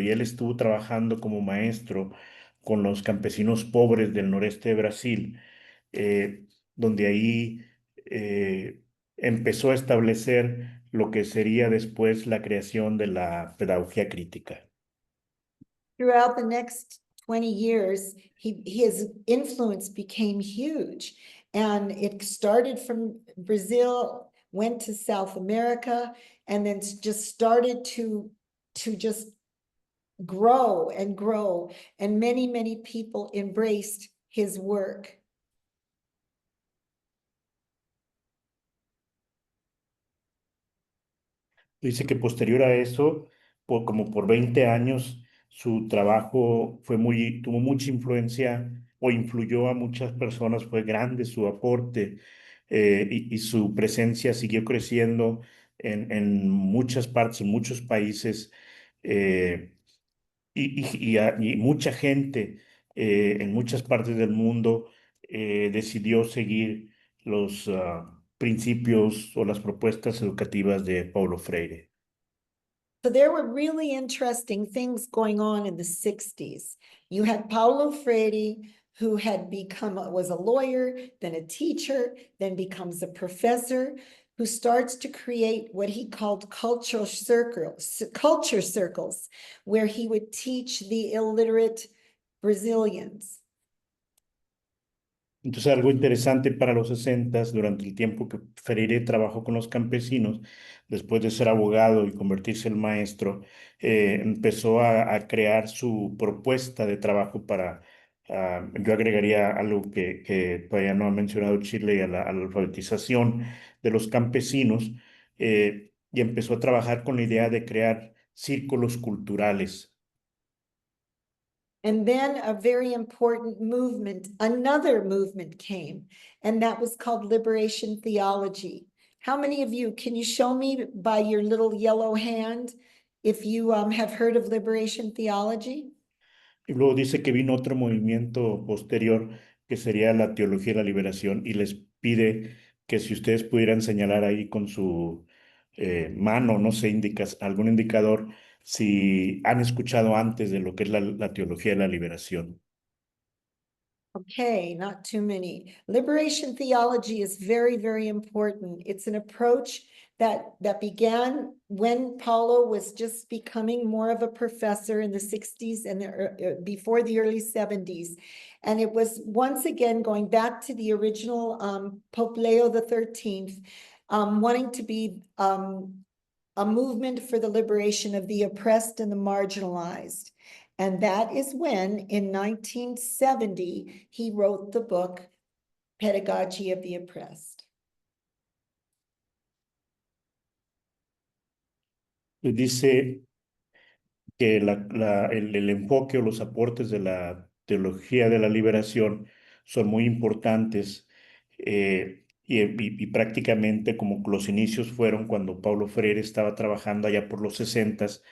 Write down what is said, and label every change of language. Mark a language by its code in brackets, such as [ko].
[es] Y él estuvo trabajando como maestro con los campesinos pobres del noreste de Brasil, eh, donde ahí empezó a establecer lo que sería después la creación de la pedagogía crítica. [en] Throughout the next 20 years, his influence became huge. And it started from Brazil, went to South America, and then just started to just grow and grow. And many, many people embraced his work. [es] Dice que posterior a eso, como por 20 años, su trabajo tuvo mucha influencia o influyó a muchas personas, fue grande su aporte, y su presencia siguió creciendo en muchas partes, en muchos países, eh, y mucha gente en muchas partes del mundo decidió seguir los principios o las propuestas educativas de Paulo Freire. [en] So there were really interesting things going on in the 60s. You had Paulo Freire, who was a lawyer, then a teacher, then becomes a professor, who starts to create what he called culture circles, where he would teach the illiterate Brazilians. [es] Entonces, algo interesante para los 60, durante el tiempo que Freire trabajó con los campesinos, después de ser abogado y convertirse en maestro, empezó a crear su propuesta de trabajo para, yo agregaría algo que todavía no ha mencionado Chile, a la alfabetización de los campesinos, y empezó a trabajar con la idea de crear círculos culturales. [en] And then a very important movement, another movement came, and that was called liberation theology. How many of you, can you show me by your little yellow hand if you have heard of liberation theology? [es] Y luego dice que vino otro movimiento posterior que sería la teología de la liberación y les pide que si ustedes pudieran señalar ahí con su mano, no sé, algún indicador, si han escuchado antes de lo que es la teología de la liberación. [en] Okay, not too many. Liberation theology is very, very important. It's an approach that began when Paulo was just becoming more of a professor in the 60s and before the early 70s. And it was once again going back to the original Pope Leo the 13th, wanting to be a movement for the liberation of the oppressed and the marginalized. And that is when, in 1970, he wrote the book, Pedagogy of the Oppressed. [es] Dice que el enfoque o los aportes de la teología de la liberación son muy importantes, y prácticamente como los inicios fueron cuando Paulo Freire estaba trabajando allá por los 60